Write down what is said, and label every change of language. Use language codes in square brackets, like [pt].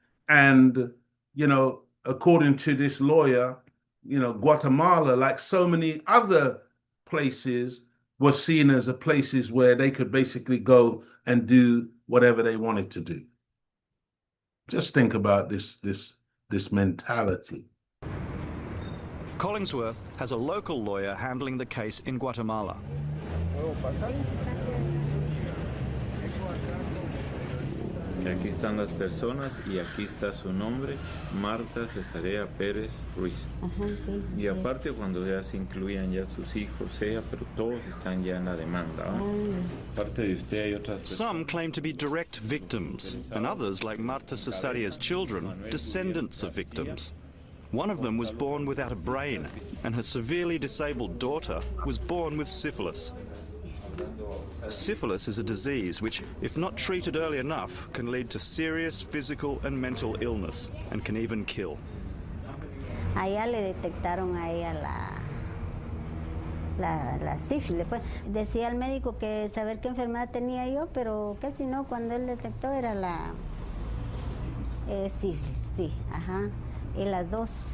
[en] And, you know, according to this lawyer, you know, Guatemala, like so many other places, were seen as the places where they could basically go and do whatever they wanted to do. Just think about this mentality. Collingsworth has a local lawyer handling the case in Guatemala. [es] Aquí están las personas y aquí está su nombre, Marta Cesarea Pérez Ruiz. Y aparte cuando ya se incluían ya sus hijos, pero todos están ya en la demanda. Aparte de usted hay otras personas. [en] Some claim to be direct victims, and others, like Marta Cesarea's children, descendants of victims. One of them was born without a brain, and her severely disabled daughter was born with syphilis. Syphilis is a disease which, if not treated early enough, can lead to serious physical and mental illness and can even kill. [es] Allá le detectaron a ella la sífilis. Pues. Decía el médico que saber qué enfermedad tenía yo, pero casi no, cuando él detectó era la sífilis, sí, ajá. Y las dos.